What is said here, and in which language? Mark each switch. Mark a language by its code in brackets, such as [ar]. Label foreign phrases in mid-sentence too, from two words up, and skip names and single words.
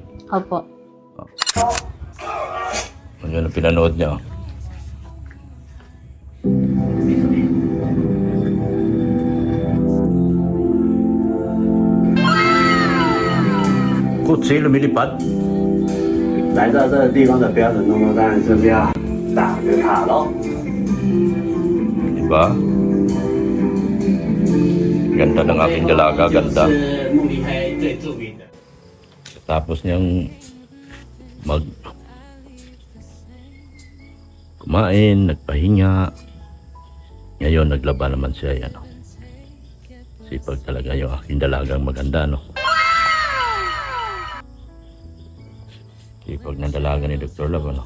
[tl] Opo. Ano yung pinanood niya? Kutsi, lumilipad. [zh] 来到这个地方的标准动作当然就是要打个卡喽。 [tl] Diba? Ganda ng aking dalaga, ganda. [zh] 是慕尼黑最著名的。 [tl] Tapos niyang kumain, nagpahinga. Ngayon, naglaba naman siya. Yan, oh. Sipag talaga yung aking dalagang maganda, no? Sipag ng dalaga ni Dr. Love, ano?